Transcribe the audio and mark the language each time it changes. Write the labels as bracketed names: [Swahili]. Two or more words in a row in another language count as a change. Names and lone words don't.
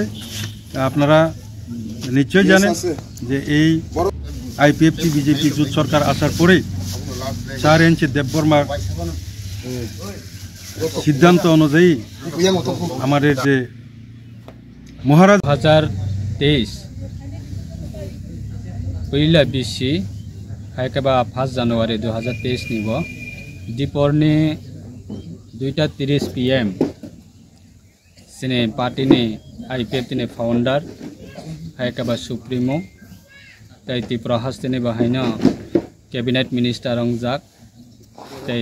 [Bangla] আপনারা নিশ্চয়ই জানেন যে এই আইপিএফটি বিজেপি জোট সরকার আসার পরেই স্যার এনসি দেববর্মার সিদ্ধান্ত অনুযায়ী আমাদের যে মহারাজ [Kok Borok] 2023 पहिला बिसि हाइकेबा 1 জানুয়ারি 2023 निबो दीपरनि 2:30 PM सिने पार्टी आईपीएफटी फाउंडर हाइकेबा सुप्रीमो तै त्रिपुरा हास्तिनि बाहायनो [English] cabinet minister [Kok Borok] रंजाक तै